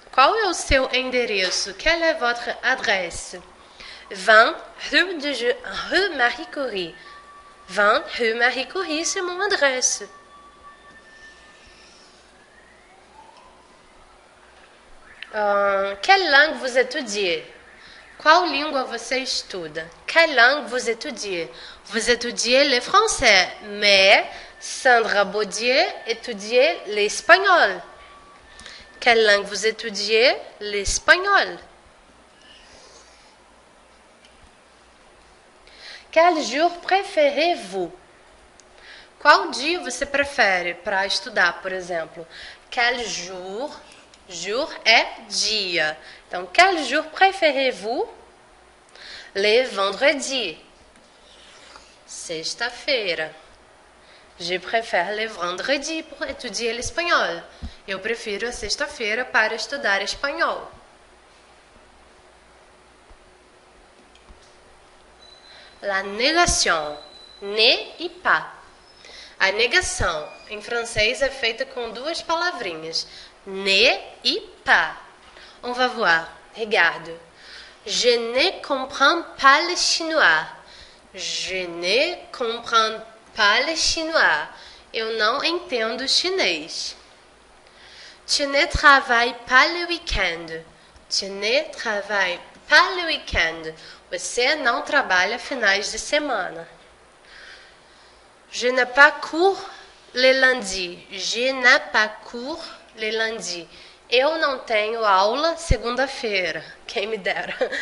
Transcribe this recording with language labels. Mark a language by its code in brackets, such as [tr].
[pt] Qual é o seu endereço? [fr] Quelle est votre adresse? 20 rue Marie Curie. 20 rue Marie Curie, c'est mon adresse. Quelle langue vous étudiez? [pt] Qual língua você estuda? [fr] Quelle langue vous étudiez? Vous étudiez le français, mais Sandra Baudier étudiait l'espagnol. Quelle langue vous étudiez? L'espagnol. Quel jour préférez-vous? [pt] Qual dia você prefere para estudar, por exemplo? [fr] Quel jour? Jour [pt] é dia. [fr] Então, quel jour préférez-vous? Le vendredi. Sexta-feira. Je préfère le vendredi pour étudier l'espagnol. [pt] Eu prefiro a sexta-feira para estudar espanhol. [fr] La négation. [pt] Ne e pas. A negação em francês é feita com duas palavrinhas. [fr] Ne e pas. On va voir. Regarde. Je ne comprends pas le chinois. Je ne comprends pas le chinois. [pt] Eu não entendo chinês. [fr] Tu ne travailles pas le week-end. Tu ne travailles pas le week-end. [pt] Você não trabalha finais de semana. [fr] Je n'ai pas cours le lundi. Je n'ai pas cours le lundi. [pt] Eu não tenho aula segunda-feira. Quem me dera.